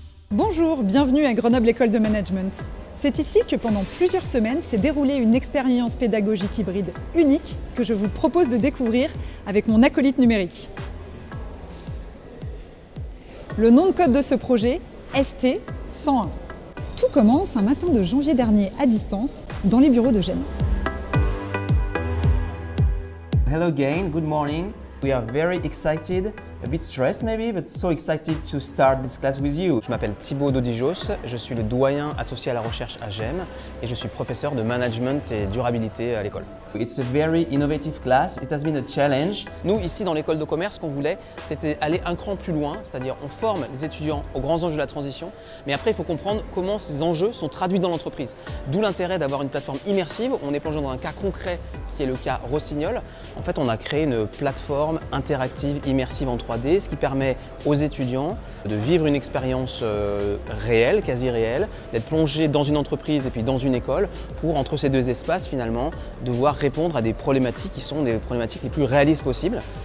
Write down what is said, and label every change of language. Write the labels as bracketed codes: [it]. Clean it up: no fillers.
[fr] Bonjour, bienvenue à Grenoble École de Management. C'est ici que pendant plusieurs semaines s'est déroulée une expérience pédagogique hybride unique que je vous propose de découvrir avec mon acolyte numérique. Le nom de code de ce projet, ST101. Tout commence un matin de janvier dernier à distance dans les bureaux de GEM. [en] Hello again, good morning. We are very excited, a bit stressed maybe, but so excited to start this class with you. [fr] Je m'appelle Thibaut Dodijos, je suis le doyen associé à la recherche à GEM et je suis professeur de management et durabilité à l'école. [en] It's a very innovative class, it has been a challenge. [fr] Nous, ici dans l'école de commerce, ce qu'on voulait, c'était aller un cran plus loin, c'est-à-dire on forme les étudiants aux grands enjeux de la transition, mais après il faut comprendre comment ces enjeux sont traduits dans l'entreprise. D'où l'intérêt d'avoir une plateforme immersive, on est plongé dans un cas concret qui est le cas Rossignol. En fait, on a créé une plateforme interactive, immersive en 3D, ce qui permet aux étudiants de vivre une expérience réelle, quasi réelle, d'être plongés dans une entreprise et puis dans une école pour, entre ces deux espaces, finalement, devoir répondre à des problématiques qui sont des problématiques les plus réalistes possibles.